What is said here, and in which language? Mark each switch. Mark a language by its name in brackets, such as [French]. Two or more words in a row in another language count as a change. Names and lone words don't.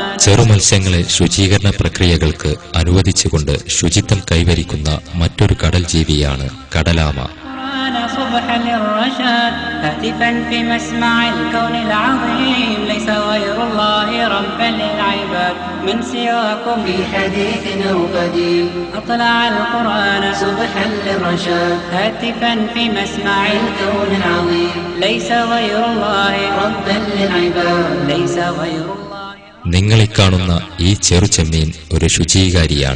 [Malayalam] ചെറുമത്സ്യങ്ങളെ ശുചീകരണ പ്രക്രിയകൾക്ക് അനുവദിച്ചുകൊണ്ട് ശുചിത്വം കൈവരിക്കുന്ന മറ്റൊരു കടൽ ജീവിയാണ് കടലാമ. [Arabic] صبحا للرشاد هاتفا في مسمع الكون العظيم ليس غير الله ربا للعباد من سواكم في حديث أو قديم أطلع القرآن صبحا للرشاد هاتفا في مسمع الكون العظيم ليس غير الله ربا للعباد ليس غير الله. [Malayalam] നിങ്ങളെ കാണുന്ന ഈ ചെറുചെമ്മീൻ ഒരു ശുചീകാരിയാണ്.